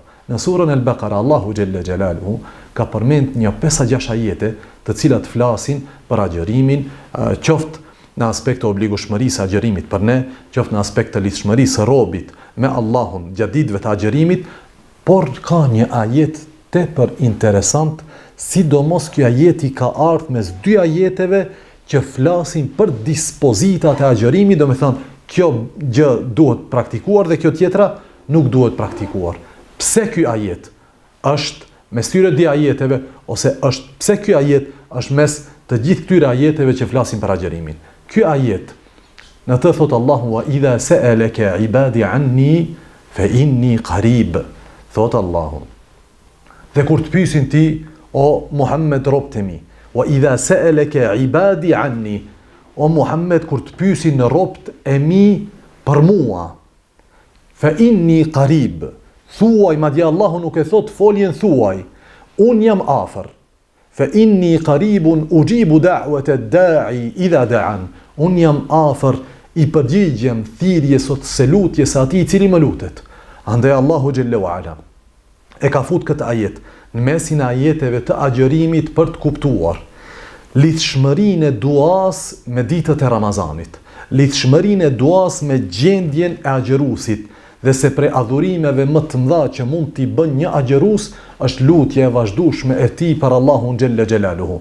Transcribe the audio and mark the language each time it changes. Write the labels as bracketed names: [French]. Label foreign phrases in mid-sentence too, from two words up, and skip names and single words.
[Albanian] Në surën Al-Baqara [Arabic] الله جل جلاله [Albanian] ka përmend një 5-6 ajete të cilat flasin për agjërimin, qoftë në aspekt të obligueshmërisë agjërimit për ne, qoftë në aspekt të lidhshmërisë së robit me Allahun gjatë ditëve të agjërimit, por ka një ajet tepër interesant, sidomos ky ajeti ka ardhur mes dy ajeteve që flasin për dispozitat e agjërimit, domethënë kjo gjë duhet praktikuar dhe kjo tjetra nuk duhet praktikuar. Pse ky ajet është mes këtyre dy ajeteve, ose pse ky ajet është mes të gjithë këtyre ajeteve që flasin për agjërimin? Ky ajet në të thot Allahu [Arabic] وإذا سألك عبادي عني فإني قريب, [Albanian] thot Allahu. Dhe kur të pyesin ti o Muhammed robët e mi, [Arabic] وإذا سألك عبادي عني, [Albanian] o Muhammed kur të pyesin robët e mi për mua, [Arabic] فإني قريب, [Albanian] thuaj, madje Allahu nuk e thot foljen thuaj, un jam afër. [Arabic] فإني قريب أجيب دعوة الداع إذا دعان. [Albanian] Un jam afër, i përgjigjem thirrjes ose lutjes atij i cili më lutet. Andaj [Arabic] الله جل وعلا [Albanian] e ka fut këtë ajet në mesin e ajeteve të agjërimit për të kuptuar lidhshmërinë e duas me ditët e Ramazanit, lidhshmërinë e duas me gjendjen e agjëruesit, dhe se prej adhurimeve më të mëdha që mund t'i bën një agjërues është lutja e vazhdueshme e tij për Allahun [Arabic] جل جلاله.